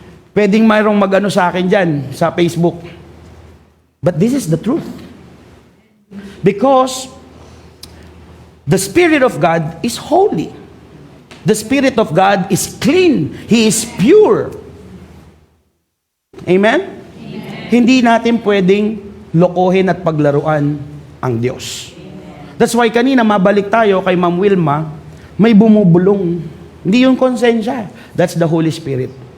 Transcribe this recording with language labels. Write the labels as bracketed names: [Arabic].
[Filipino] Pwedeng mayroong mag-ano sa akin dyan, sa Facebook. [English] But this is the truth. Because the Spirit of God is holy. The Spirit of God is clean. He is pure. Amen? Amen. [Filipino] Hindi natin pwedeng lokohin at paglaruan ang Diyos. [English] That's why [Filipino] kanina mabalik tayo kay Ma'am Wilma, may bumubulong. Hindi yung konsensya. [English] That's the Holy Spirit.